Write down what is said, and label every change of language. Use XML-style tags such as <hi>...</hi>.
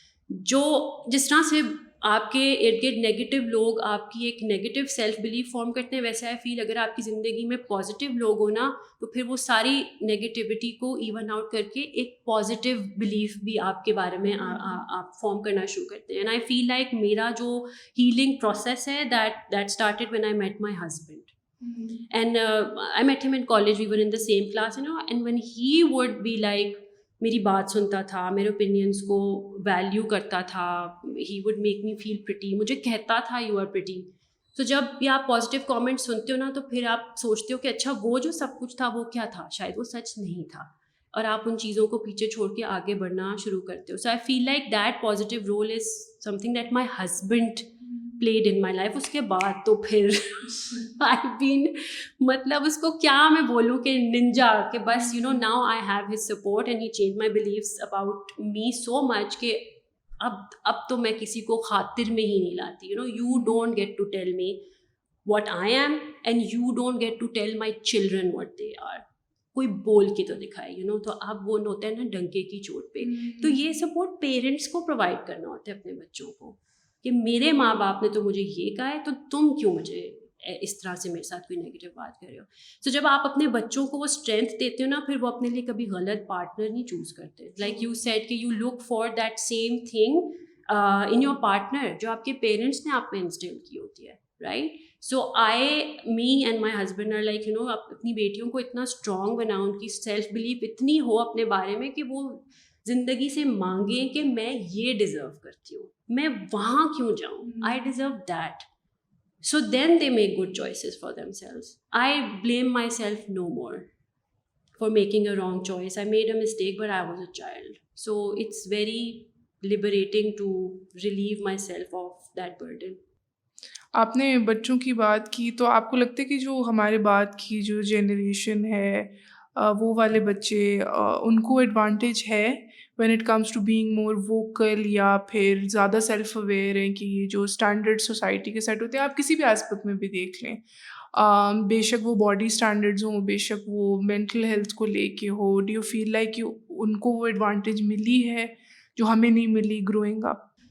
<ur>جو جس طرح سے آپ کے ارد گرد نیگیٹو لوگ آپ کی ایک نیگیٹو سیلف بلیف فارم کرتے ہیں, ویسے آئی فیل اگر آپ کی زندگی میں پازیٹیو لوگ ہو نا تو پھر وہ ساری نیگیٹیوٹی کو ایون آؤٹ کر کے ایک پازیٹیو بلیف بھی آپ کے بارے میں آپ فارم کرنا شروع کرتے ہیں.</ur> <en>And I feel like میرا جو healing process ہے that started when I met my husband. And I met him in college, we were in the same class, and when he would be like,</en> <ur>میری بات سنتا تھا, میرے opinions کو value کرتا تھا,</ur> <en>he would make me feel pretty,</en> <ur>مجھے کہتا تھا</ur> <en>you are pretty.</en> <ur>تو جب بھی آپ پازیٹیو کامنٹ سنتے ہو نا تو پھر آپ سوچتے ہو کہ اچھا وہ جو سب کچھ تھا وہ کیا تھا, شاید وہ سچ نہیں تھا, اور آپ ان چیزوں کو پیچھے چھوڑ کے آگے بڑھنا شروع کرتے ہو.</ur> <en>So I feel like that positive role is something that my husband played in my life.</en> <ur>اس کے بعد تو پھر I've been مطلب اس کو کیا میں بولوں کہ ننجا, کہ بس</ur> <en>now I have his support and he changed my beliefs about me so much</en> <ur>کہ اب تو میں کسی کو خاطر میں ہی نہیں لاتی.</ur> <en>You don't get to tell me what I am and you don't get to tell my children what they are.</en> <ur>کوئی بول کے تو دکھائے, تو اب وہ ہوتا ہے نا ڈنکے کی چوٹ پہ. تو یہ سپورٹ پیرنٹس کو پرووائڈ کرنا ہوتا ہے اپنے بچوں کو کہ میرے ماں باپ نے تو مجھے یہ کہا ہے, تو تم کیوں مجھے اس طرح سے میرے ساتھ کوئی نیگیٹو بات کر رہے ہو. تو جب آپ اپنے بچوں کو وہ اسٹرینتھ دیتے ہو نا, پھر وہ اپنے لیے کبھی غلط پارٹنر نہیں چوز کرتے.</ur> <en>like you said کہ you look for that same thing in your partner</en> <ur>جو آپ کے پیرنٹس نے آپ میں انسٹل کی ہوتی ہے,</ur> <en>Right. So me and my husband are like</en> <ur>اپنی بیٹیوں کو اتنا اسٹرانگ بناؤ, ان کی سیلف بلیف اتنی ہو اپنے بارے میں کہ وہ زندگی سے مانگیں کہ میں یہ ڈیزرو کرتی ہوں, میں وہاں کیوں جاؤں,</ur> <en>I deserve that. So then they make good choices for themselves. I blame myself no more for making a wrong choice. I made a mistake, but I was a child. So it's very liberating to relieve myself of that burden.</en> <ur>آپ نے بچوں کی بات کی, تو آپ کو لگتا ہے کہ جو ہمارے بعد کی جو جنریشن ہے وہ والے بچے ان کو ایڈوانٹیج ہے</ur> <en>when it comes to being more vocal,</en> <ur>یا پھر زیادہ سیلف اویئر ہیں کہ جو اسٹینڈرڈ سوسائٹی کے سیٹ ہوتے ہیں, آپ کسی بھی آسپیکٹ میں بھی دیکھ لیں, بے شک وہ باڈی اسٹینڈرڈز ہوں, بے شک وہ مینٹل ہیلتھ کو لے کے ہو,</ur> <en>do you feel like</en> <ur>کہ ان کو وہ ایڈوانٹیج ملی ہے جو ہمیں نہیں ملی گروئنگ اپ؟</ur>